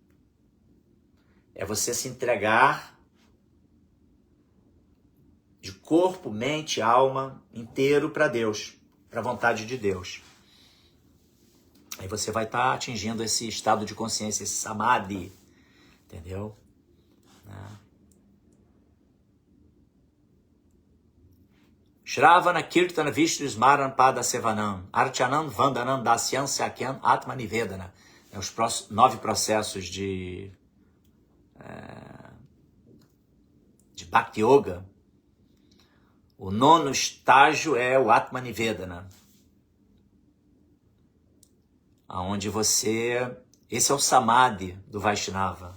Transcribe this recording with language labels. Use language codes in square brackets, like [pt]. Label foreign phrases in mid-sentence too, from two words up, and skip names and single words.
[pt] É você se entregar de corpo, mente, alma, inteiro para Deus, para a vontade de Deus. Aí você vai estar atingindo esse estado de consciência, esse Samadhi, entendeu? [sa] Shravana Kirtana Vishnu Smaran Pada Sevanam Archanam Vandanam Dasyam Sakyam Atmanivedana. [pt] Os 9 processos de Bhakti Yoga. O 9º estágio é o Atmanivedana. Onde esse é o Samadhi do Vaishnava.